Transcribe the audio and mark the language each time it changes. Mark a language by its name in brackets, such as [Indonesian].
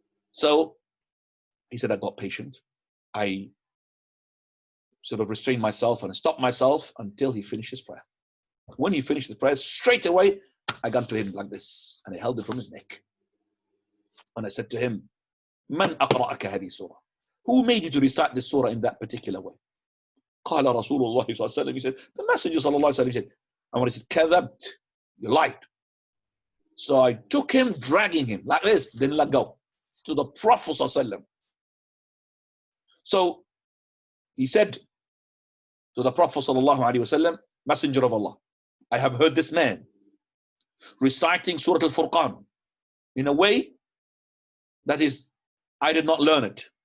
[English] So, he said, I got patient. I sort of restrained myself and stopped myself until he finished his prayer. When he finished the prayer, straight away, I got to him like this, and I held it from his neck. And I said to him, [Arabic] Man aqra'aka hadi surah? [English] Who made you to recite this surah in that particular way? [Arabic] قال رسول الله صلى الله عليه وسلم. [English] He said, the Messenger [Arabic] صلى الله عليه وسلم [English] said, and when he said, [Arabic] كذبت, [English] you lied. So I took him, dragging him like this, then let go to the Prophet [Arabic] صلى الله عليه وسلم. [English] So he said to the Prophet sallallahu alaihi wasallam, Messenger of Allah, I have heard this man reciting Surah Al-Furqan in a way that is, I did not learn it.